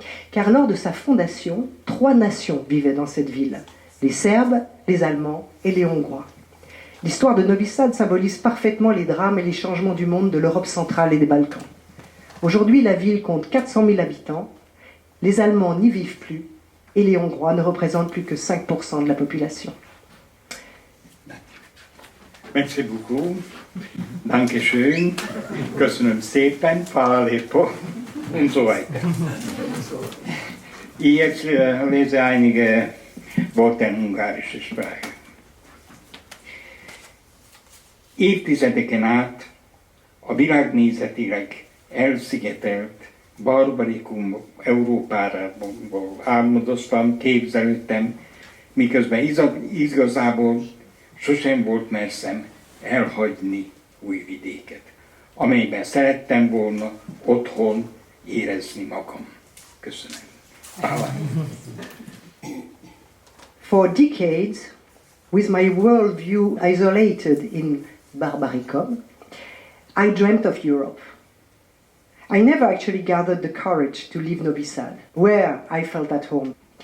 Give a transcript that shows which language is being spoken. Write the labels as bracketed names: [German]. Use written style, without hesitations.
[French] Car lors de sa fondation, 3 nations vivaient dans cette ville, les Serbes, les Allemands et les Hongrois. L'histoire de Novi Sad symbolise parfaitement les drames et les changements du monde de l'Europe centrale et des Balkans. Aujourd'hui, la ville compte 400 000 habitants, les Allemands n'y vivent plus et les Hongrois ne représentent plus que 5% de la population. Merci beaucoup. [German] Dankeschön. [Hungarian] Köszönöm szépen. [Serbian] Hvala lepo. [German] Und so weiter. Ich jetzt lese einige Worte in ungarischer Sprache. [Hungarian] Évtizedeken át a világnézetileg elszigetelt barbarikum Európából álmodoztam, képzelődtem, miközben igazából sosem volt merszem elhagyni Újvidéket, amelyben szerettem volna otthon érezni magam. Köszönöm. [English] For decades, with my worldview isolated in barbaricum, I dreamt of Europe. I never actually gathered the courage to leave Novi Sad, where I felt at home.